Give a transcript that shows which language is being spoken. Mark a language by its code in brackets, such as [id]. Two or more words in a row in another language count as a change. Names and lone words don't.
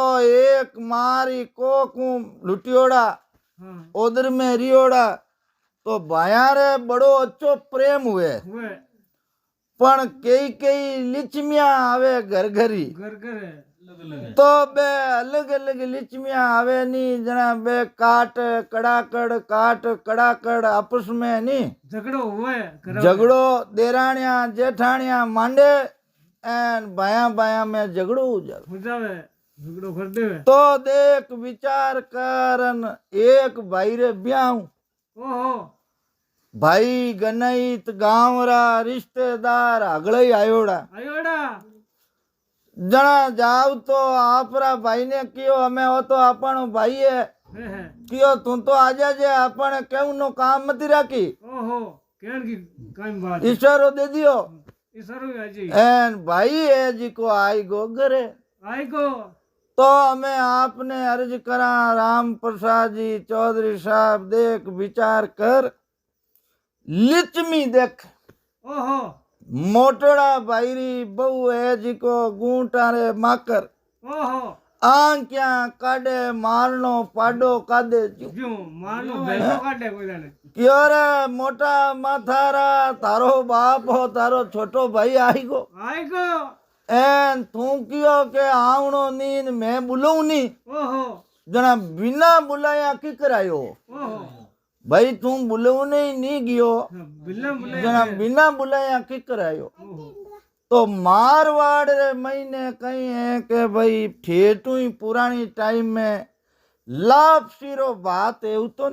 [rwr] एक मारी कोकू लुटियोड़ा उधर में रियोड़ा तो बाया रे बड़ो अच्छो प्रेम हुए पण कई कई लिचमिया आवे घर घरी तो बे अलग अलग लिचमिया आवे नी जना बे काट कड़ाकड़ आपस में नी झगड़ो देरानिया जेठानिया मांडे एन बाया बाया में झगड़ो हो जावे तो देख विचार करन एक भाई रे ब्याह भाई गनईत गांवरा रिश्तेदार अगले आयोड़ा जना जाव तो आपरा भाई ने कियो हमें हो तो अपन भाई है कियो तू तो आजा जे अपन केउ नो काम मती राखी इशारो दे दियो एन भाई है जी को आई गो घरे तो हमें आपने अर्ज करा राम प्रसाद जी चौधरी साहब देख विचार कर लिचमी देख मोटड़ा भाईरी बहु है जिको गूंटारे माकर आंख्या काडे मारनो पाडो कादे क्यों रे मोटा माथारा तारो बाप हो तारो छोटो भाई आई गो एन तू कियो के आवणो नीन मैं बुलाऊ नी जना बिना बुलाया की करायो भाई तू बुलाऊ नहीं गयो जना बिना बुलाया की करायो तो मारवाड़ रे महीने कहीं है के भाई ठेठू ही पुरानी टाइम में लापसीरो बात है तो